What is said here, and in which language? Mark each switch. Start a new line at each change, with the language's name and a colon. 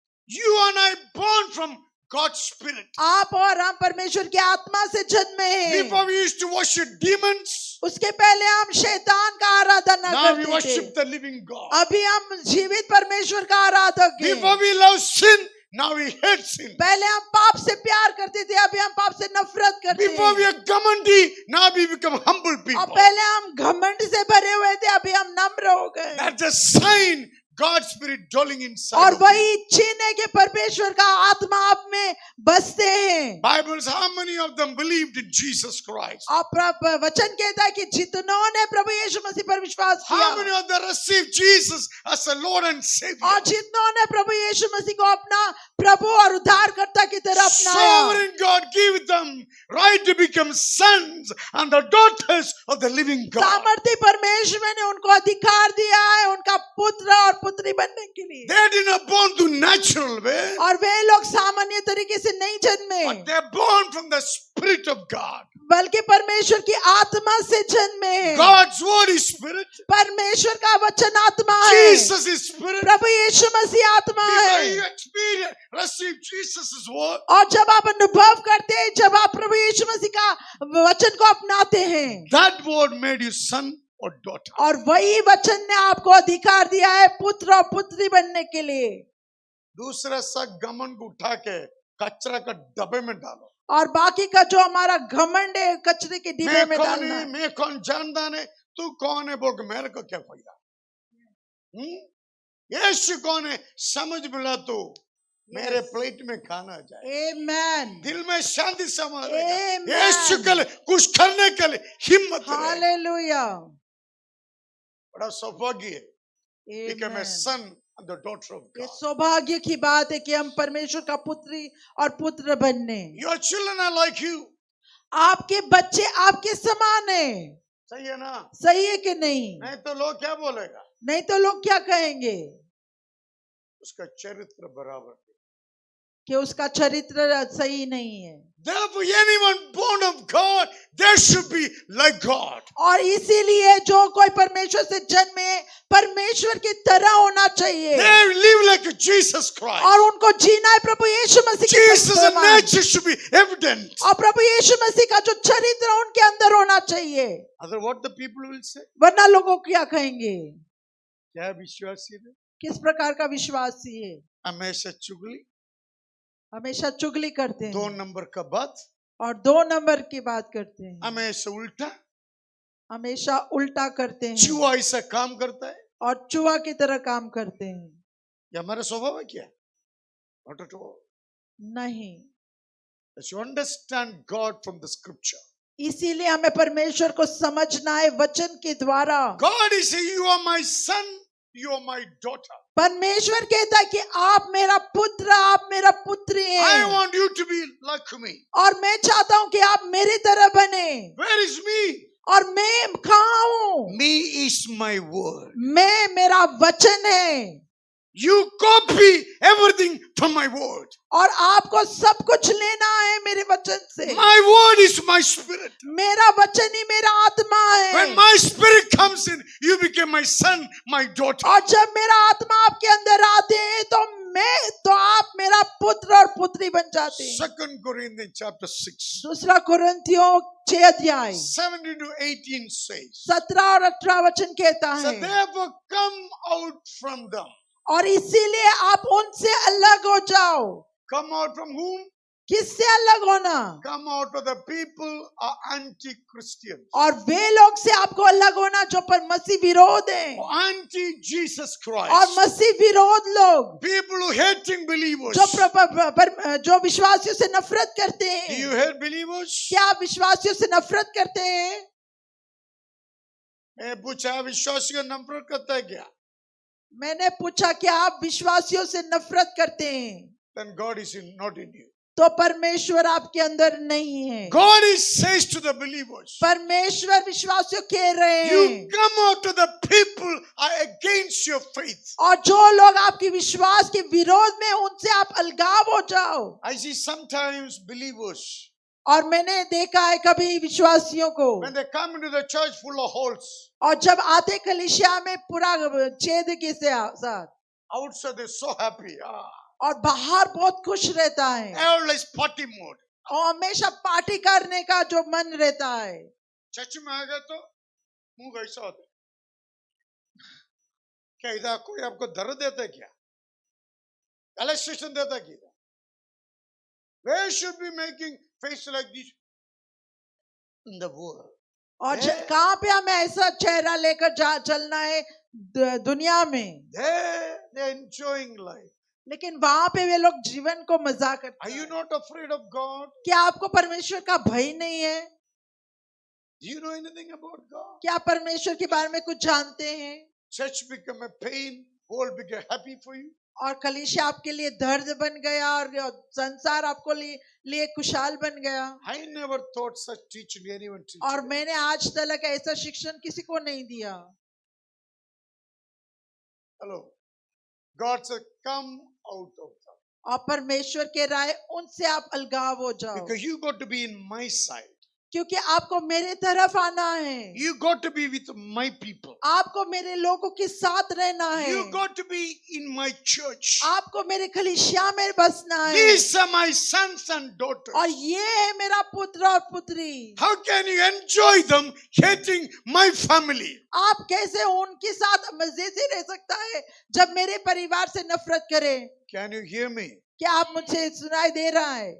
English: You and I born from God's spirit.
Hindi: आप और हम परमेश्वर की आत्मा से जन्मे हैं।
English: Before we used to worship demons,
Hindi: उसके पहले हम शैतान का आराधना
English: now we
Hindi: करते
English: worship
Hindi: थे।
English: the living God.
Hindi: अभी हम जीवित परमेश्वर का आराधक हैं।
English: Before we love sin, now we hate sin.
Hindi: पहले हम पाप से प्यार करते थे, अभी हम पाप से नफरत करते
English: Before we
Hindi: हैं।
English: are ghamandi, now we become humble
Hindi: और
English: people.
Hindi: पहले हम घमंड से भरे हुए थे, अभी हम नम्र हो गए।
English: That's a sign God's spirit dwelling inside.
Hindi: और
English: of you.
Hindi: वही चिन्ह है कि परमेश्वर का आत्मा आप में बसते हैं।
English: Bible says how many of them believed in Jesus Christ?
Hindi: और वचन कहता है कि जितनों ने प्रभु यीशु मसीह पर विश्वास
English: How many
Hindi: किया
English: of them received Jesus as a Lord and Savior?
Hindi: और जितनों ने प्रभु यीशु मसीह को अपना प्रभु और उद्धारकर्ता की तरह अपनाया।
English: Sovereign God give them right to become sons and the daughters of the living God.
Hindi: सामर्थ्य परमेश्वर ने उनको अधिकार दिया है उनका पुत्र और पुत्री बनने के लिए।
English: They did not born to natural way,
Hindi: और वे लोग सामान्य तरीके से नहीं जन्मे
English: but they're born from the Spirit of God.
Hindi: बल्कि परमेश्वर की आत्मा से जन्मे हैं।
English: God's word is spirit.
Hindi: परमेश्वर का वचन आत्मा है।
English: Jesus is spirit.
Hindi: प्रभु यीशु मसीह आत्मा
English: Before you
Hindi: है।
English: experience, receive Jesus' word,
Hindi: और जब आप अनुभव करते हैं, जब आप प्रभु यीशु मसीह का वचन को अपनाते हैं,
English: that word made you son or daughter.
Hindi: और वही वचन ने आपको अधिकार दिया है पुत्र और पुत्री बनने के लिए। दूसरा सा घमंड को उठा के कचरा का डब्बे में डालो। और बाकी का जो हमारा घमंड है कचरे के डिब्बे में डालना है। मैं कौन जानता नहीं, तू कौन है बोल के मेरे को क्या फायदा? यीशु कौन है समझ मिला तो मेरे प्लेट में खाना जाए, आमेन, दिल में शांति समा
English: Amen.
Hindi: यीशु के लिए कुछ करने के लिए हिम्मत रहे। हालेलुया, बड़ा सौभाग्य है कि मैं आमेन,
English: son and the daughter of
Hindi: ये
English: God.
Hindi: सौभाग्य की बात है कि हम परमेश्वर का पुत्री और पुत्र बनने।
English: Your children are like you.
Hindi: आपके बच्चे आपके समान है, सही है ना? सही है कि नहीं? नहीं तो लोग क्या बोलेगा? नहीं तो लोग क्या कहेंगे उसका चरित्र बराबर नहीं। कि उसका चरित्र सही नहीं है।
English: Therefore, anyone born of God, they should be like God.
Hindi: और इसीलिए जो कोई परमेश्वर से जन्मे परमेश्वर की तरह होना चाहिए
English: They live like Jesus Christ.
Hindi: और उनको जीना है प्रभु यीशु मसीह के
English: Jesus'
Hindi: समान।
English: nature should be evident.
Hindi: और प्रभु यीशु मसीह का जो चरित्र है, उनके अंदर होना चाहिए,
English: Other what the people will say?
Hindi: वरना लोगों क्या कहेंगे? क्या विश्वासी है? किस प्रकार का विश्वासी है? हमेशा चुगली, हमेशा चुगली करते हैं 2 नंबर का बात, और 2 नंबर की बात करते हैं, हमेशा उल्टा, हमेशा उल्टा करते हैं चूहा ऐसा काम करता है। और चूहा की तरह काम करते हैं। ये हमारा स्वभाव है क्या?
English: Not at all.
Hindi: नहीं,
English: As you understand God from the scripture,
Hindi: इसीलिए हमें परमेश्वर को समझना है वचन के द्वारा।
English: God is saying, you are my son, you are my daughter.
Hindi: परमेश्वर कहता है कि आप मेरा पुत्र, आप मेरा पुत्री
English: I
Hindi: हैं
English: want you to be like me.
Hindi: और मैं चाहता हूं कि आप मेरी तरह बने।
English: Where is me?
Hindi: और मैं कहाँ हूँ?
English: Me is my word.
Hindi: मैं, मेरा वचन है
English: You copy everything from my word.
Hindi: और आपको सब कुछ लेना है मेरे वचन से।
English: My word is my spirit.
Hindi: मेरा वचन ही मेरा आत्मा
English: When
Hindi: है
English: my spirit comes in, you become my son, my daughter.
Hindi: और जब मेरा आत्मा आपके अंदर आते हैं तो आप मेरा पुत्र और पुत्री बन जाते हैं।
English: 2 Corinthians chapter 6,
Hindi: दूसरा कुरिन्थियों 6 अध्याय
English: 17 to 18 says,
Hindi: 17 और 18 वचन कहता
English: so
Hindi: है,
English: therefore come out from them.
Hindi: और इसीलिए आप उनसे अलग हो जाओ।
English: Come out from whom?
Hindi: किससे अलग होना?
English: Come out of the people are anti-Christians.
Hindi: और वे लोग से आपको अलग होना जो पर मसीह विरोध है
English: Anti-Jesus
Hindi: और
English: Christ.
Hindi: मसीह विरोध लोग
English: People who hating believers.
Hindi: जो विश्वासियों से नफरत करते
English: Do you
Hindi: हैं।
English: hate believers?
Hindi: क्या आप विश्वासियों से नफरत करते हैं? मैं पूछा विश्वासियों को नफरत करता है क्या? मैंने पूछा क्या आप विश्वासियों से नफरत करते हैं?
English: Then God is not in you.
Hindi: तो परमेश्वर आपके अंदर नहीं है।
English: God is says to the believers,
Hindi: परमेश्वर विश्वासियों कह रहे
English: you
Hindi: हैं
English: come out to the people are against your faith.
Hindi: और जो लोग आपकी विश्वास के विरोध में उनसे आप अलगाव हो जाओ।
English: I see sometimes believers,
Hindi: और मैंने देखा है कभी विश्वासियों को
English: when they come into the church full of holes,
Hindi: और जब आते कलीसिया में पूरा छेद के साथ
English: outside they're so happy.
Hindi: और बाहर बहुत खुश रहता है
English: Always party mode.
Hindi: और हमेशा पार्टी करने का जो मन रहता है। चर्च में आ गए तो मुंह ऐसा होता है। क्या इधर कोई आपको दर्द देता है क्या? Illustration देता है क्या?
English: Where should be making face like this in the world?
Hindi: और कहाँ पे हमें ऐसा चेहरा लेकर चलना है दुनिया में?
English: They're enjoying life.
Hindi: लेकिन वहां पे वे लोग जीवन को मजा करते
English: Are you
Hindi: हैं।
English: not afraid of God?
Hindi: क्या आपको परमेश्वर का भय नहीं है?
English: Do you know anything about God?
Hindi: क्या परमेश्वर के बारे में कुछ जानते हैं?
English: Church become a pain, world become happy for you.
Hindi: और कलीसिया आपके लिए दर्द बन गया और संसार आपको लिए खुशहाल बन गया।
English: I never thought such teaching anyone teach.
Hindi: और मैंने आज तक ऐसा शिक्षण किसी को नहीं दिया।
English: Hello. God said, come out of them.
Hindi: और परमेश्वर कह रहा है उनसे आप अलगाव हो जाओ
English: Because you got to be in my side.
Hindi: क्योंकि आपको मेरे तरफ आना है।
English: You got to be with my people.
Hindi: आपको मेरे लोगों के साथ रहना है।
English: You got to be in my church.
Hindi: आपको मेरे कलीसिया में बसना है।
English: These are my sons and daughters.
Hindi: और ये है मेरा पुत्र और पुत्री।
English: How can you enjoy them hating my family?
Hindi: आप कैसे उनके साथ मजे से रह सकता है जब मेरे परिवार से नफरत करें?
English: Can you hear me?
Hindi: क्या आप मुझे सुनाई दे रहा है?